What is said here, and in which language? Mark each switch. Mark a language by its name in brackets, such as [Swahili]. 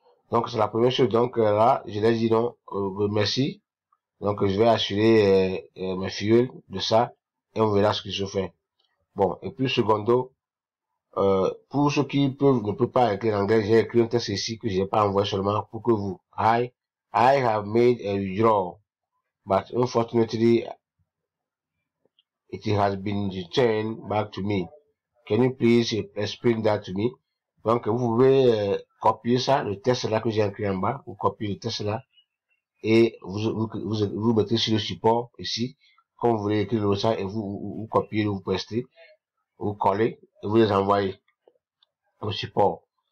[French] Donc, c'est la première chose. Donc, là, je les dis non, merci. Donc, je vais assurer mes filles de ça et on verra ce qui se fait. Bon, et puis secondo, pour ceux qui ne peuvent pas écrire l'anglais, j'ai écrit un texte ici que je n'ai pas envoyé seulement pour que vous. [English] I have made a withdrawal, but unfortunately, it has been returned back to me. Can you please explain that to me? [French] Donc, vous pouvez copier ça, le texte là que j'ai écrit en bas, vous copiez le texte là, et vous mettez sur le support ici, comme vous voulez écrire le ça, et vous copiez, vous prestez, vous collez, et vous les envoyez au support.